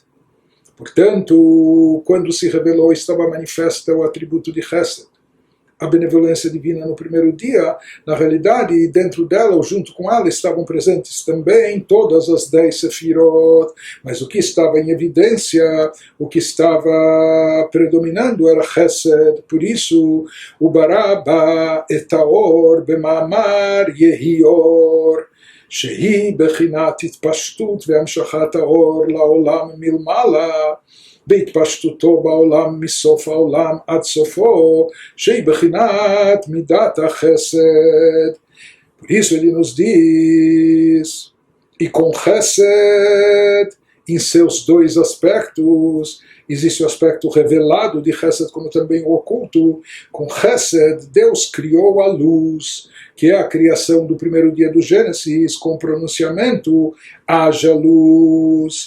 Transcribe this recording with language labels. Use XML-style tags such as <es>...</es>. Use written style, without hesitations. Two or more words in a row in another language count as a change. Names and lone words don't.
<pt>Portanto, quando se revelou, estava manifesta o atributo de Chesed, a benevolência divina no primeiro dia. Na realidade, dentro dela, ou junto com ela, estavam presentes também todas as 10 Sefirot, mas o que estava em evidência, o que estava predominando era Chesed. Por isso, o</pt> <he>ברא בו את האור במאמר יהי אור, שהיא בחינת התפשטות והמשכת האור לעולם מלמעלה, בהתפשטותו בעולם מסוף העולם עד סופו, שהיא בחינת מידת החסד.</he> <pt>Por isso ele nos diz, e com Chesed, em seus 2 aspectos, existe o aspecto revelado de Chesed, como também o oculto. Com Chesed, Deus criou a luz, que é a criação do primeiro dia do Gênesis, com o pronunciamento, haja luz.</pt>